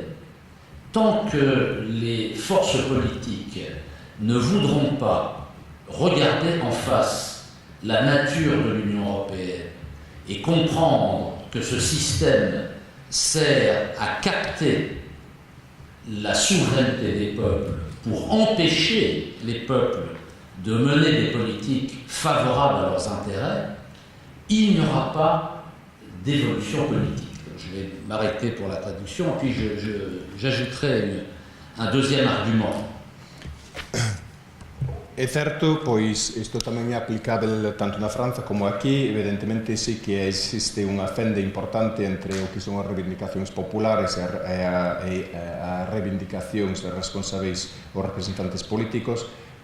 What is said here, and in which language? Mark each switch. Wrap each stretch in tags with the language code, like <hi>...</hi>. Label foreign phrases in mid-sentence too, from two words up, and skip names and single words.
<fr>Tant que les forces politiques ne voudront pas regarder en face la nature de l'Union européenne et comprendre que ce système sert à capter la souveraineté des peuples pour empêcher les peuples de mener des politiques favorables à leurs intérêts, il n'y aura pas d'évolution politique. Je vais m'arrêter pour la traduction, puis j'ajouterai un deuxième argument.</fr> <gl>É certo, pois isto tamén é aplicável tanto na Franza como aquí. Evidentemente, sí que existe unha fenda importante entre o que son as reivindicacións populares e as reivindicacións responsáveis os representantes políticos.</gl>